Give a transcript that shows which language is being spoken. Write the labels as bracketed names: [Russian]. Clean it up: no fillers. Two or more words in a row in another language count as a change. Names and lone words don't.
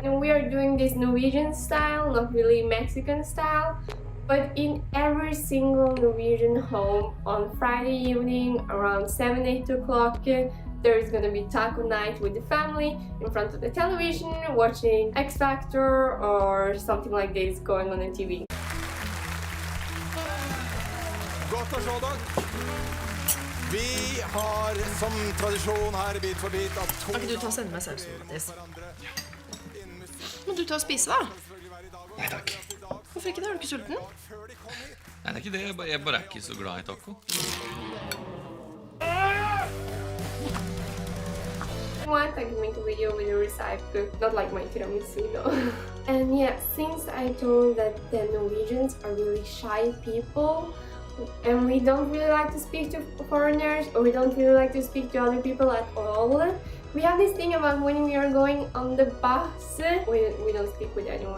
[English] And we are doing this Norwegian style, not really Mexican style, but in every single Norwegian home on Friday evening around 7-8 o'clock, there is gonna be taco night with the family in front of the television, watching X Factor or something like this going on the TV. [Norwegian] Godt å se dere. Vi har som tradisjon her Bit for bit at Kan ikke du ta og sende meg sausen, Mattis? Må du ta og spise, da? Nei takk. Hvorfor ikke det? Er du ikke sulten? Nei, det er ikke det. Jeg bare er ikke så glad i taco. [English] I can make a video with a recipe cook, not like my tiramisu though. And yeah, since I told that the Norwegians are really shy people, and we don't really like to speak to foreigners, or we don't really like to speak to other people at all, we have this thing about when we are going on the bus, we don't speak with anyone.